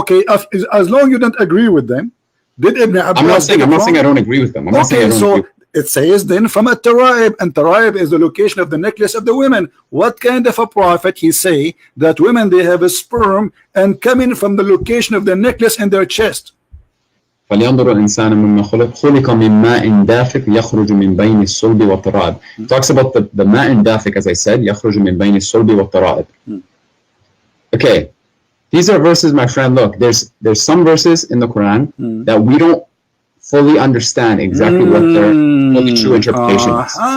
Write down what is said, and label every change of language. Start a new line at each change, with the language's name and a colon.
English: Okay, as long you don't agree with them, did Ibn Abbas? I'm not saying. I'm not saying I don't agree with them. I'm not saying I Okay, don't agree. so it says then from a Taraib, and Taraib is the location of the necklace of the women. What kind of a prophet he say that women they have a sperm and coming from the location of the necklace in their chest?
Arabic: فلينظر الإنسان مما خلق من ماء دافق يخرج من بين الصلب والترائب.
English: Talks about the
Arabic: ماء دافق,
English: as I said,
Arabic: يخرج من بين الصلب والترائب.
English: Okay, these are verses, my friend. Look, there's some verses in the Quran that we don't fully understand exactly what their fully true interpretation is.